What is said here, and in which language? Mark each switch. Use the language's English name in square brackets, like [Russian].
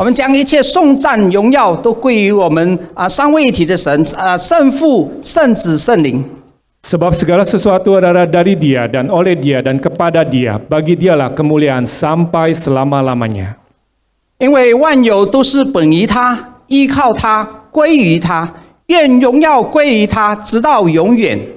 [Chinese] 我们将一切颂赞、荣耀都归于我们三位一体的神，圣父、圣子、圣灵。 [Indonesian] Sebab segala sesuatu adalah dari Dia dan oleh Dia dan kepada Dia. Bagi Dialah kemuliaan sampai selama-lamanya. [Chinese] 因为万有都是本于他，依靠他，归于他，愿荣耀归于他，直到永远。